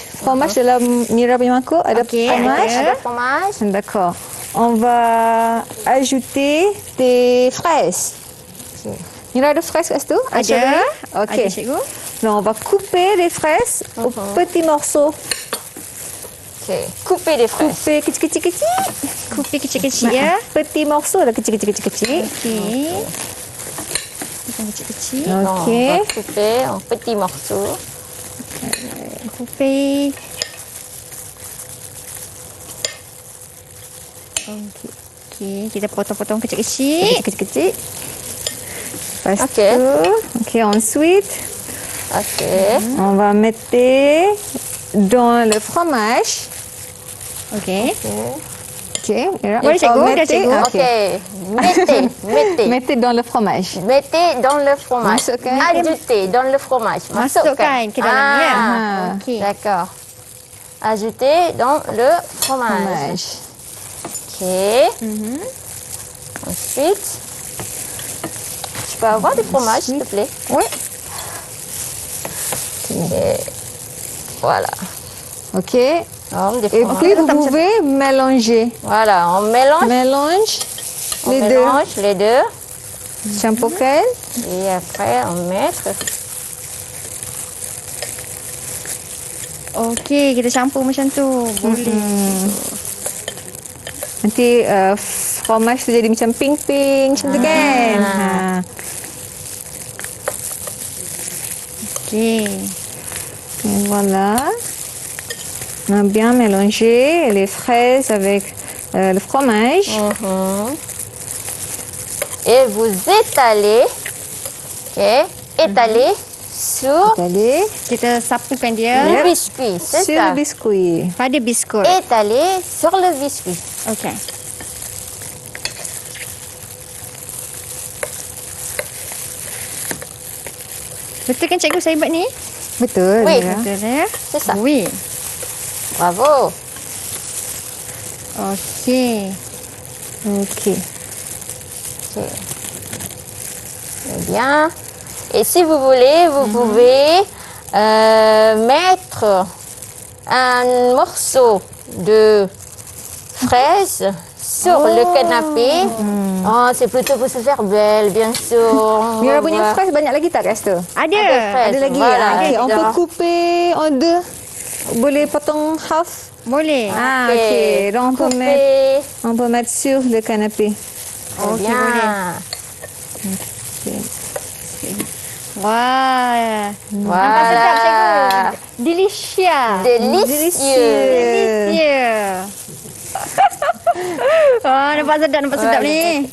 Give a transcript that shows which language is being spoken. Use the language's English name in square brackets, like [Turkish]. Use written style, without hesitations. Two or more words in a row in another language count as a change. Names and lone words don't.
[Malay] Fromage dalam Mira punya mangkuk. Ada Okey, fromage. ada. Ada fromage. [French] D'accord. On va ajouter des fraises. [Malay] Mira ada fraises kat situ? Ada. [French] Ok. [Malay] Ada cikgu. [French] Donc, on va couper les fraises aux petits morceaux. Ok. Couper des fraises. [Malay] Couper kecil-kecil. Kupi kecil-kecil ya. [French] Petit morceau [Malay] lah, kecil-kecil. Okey. Potong kecil-kecil. [French] Donc, Ok. on va couper en petits morceaux. [Malay] Kupi. Okey, kita potong-potong kecil-kecil. Kecil-kecil. Lepas Ok. tu, [French] ok, ensuite, Ok. on va mettre dans le fromage. [Malay] Okey. [French] Ok, Mira. [Malay] Boleh, cikgu? Dah, [French] Mettez- [Malay] cikgu. [French] Ok. Mettez. Mettez dans le fromage. Mettez dans le fromage. [Malay] Masukkan. [French] Ajoutez dans le fromage. [Malay] Masukkan ke dalamnya. Ah. Okey. [French] D'accord. Ajoutez dans le fromage. Fromage. Ok. Ensuite, tu peux avoir du fromage, s'il te plaît. Oui. Et voilà. Ok. Donc, des Et fromages. puis, vous pouvez mélanger. Voilà, on mélange. Mélange On les deux. mélange les deux. [Malay] Campurkan. [French] Et après, on met. [Malay] Okey, kita campur macam tu. Boleh. Nanti fromage tu jadi macam pink-pink macam tu kan. Ha. Okey. [French] Et voilà. On a bien mélangé les fraises avec le fromage. Et vous étalez, ok, étalez sur Étaler [Malay] Kita sapukan dia [French] le biscuit, c'est sur ça. le biscuit. [Malay] pada biskut. [French] Étalez sur le biscuit. [Malay] Okey. Betul kan cikgu saya buat ni? Betul. [French] Oui. [Malay] Mira. Betul ya? [French] C'est ça. Oui. Bravo. [Malay] Okey. Okey. [French] Ok. Très bien. Et si vous voulez, vous pouvez mettre un morceau de fraise sur le canapé. Oh, c'est plutôt pour se faire belle, bien sûr. [Malay] Mira [French] On [Malay] punya [French] va- [Malay] fraises banyak lagi tak kat situ? Ada. [French] fraise. [Malay] Ada lagi? [French] Voilà, Okey, on [Malay] ada. [French] peut couper en deux. [Malay] Boleh potong half. Boleh. Ah, okey. [French] Donc Coupez. on peut mettre sur le canapé. Très Ok, bien. [Malay] Okey. Wah. Nampak sedap cikgu. [French] Voilà. [English] Delicious. [French] Délicieux. [English] Delicious. [Malay] Oh, nampak sedap ni.